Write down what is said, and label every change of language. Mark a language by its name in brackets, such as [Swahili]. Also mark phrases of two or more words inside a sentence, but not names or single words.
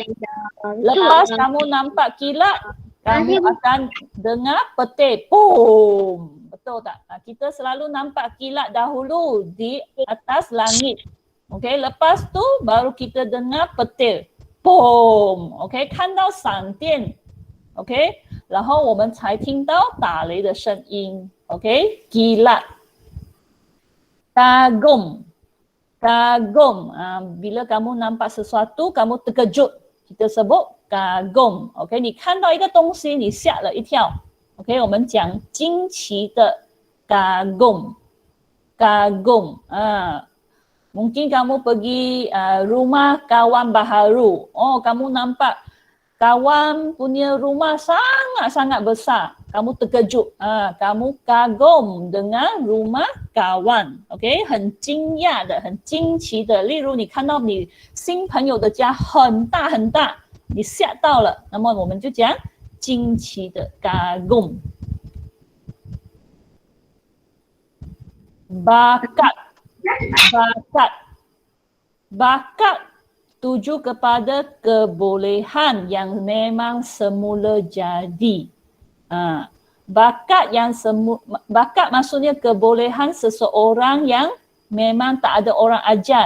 [Malay] Lepas kamu nampak kilat, kamu akan dengar petir. Boom. Betul tak? Kita selalu nampak kilat dahulu di atas langit. Okey, lepas tu baru kita dengar petir. Boom. Okey, [Chinese] 看到闪电. Okey, 然后我们才听到打雷的声音. [Malay] Okey, kilat. Kagum. Kagum. Bila kamu nampak sesuatu, kamu terkejut. Kita sebut kagum. Okey, [Chinese] 你看到一个东西，你吓了一跳。OK， 我们讲惊奇的 kagum. [Malay] Kagum. Mungkin kamu pergi rumah kawan baharu. Oh, kamu nampak kawan punya rumah sangat-sangat besar. Kamu terkejut. Kamu kagum dengan rumah kawan. [Chinese] OK， 很惊讶的，很惊奇的。例如你看到你新朋友的家很大很大，你吓到了，那么我们就讲惊奇的 kagum. [Malay] Bakat. Bakat. Bakat tuju kepada kebolehan yang memang semula jadi. Bakat maksudnya kebolehan seseorang yang memang tak ada orang ajar.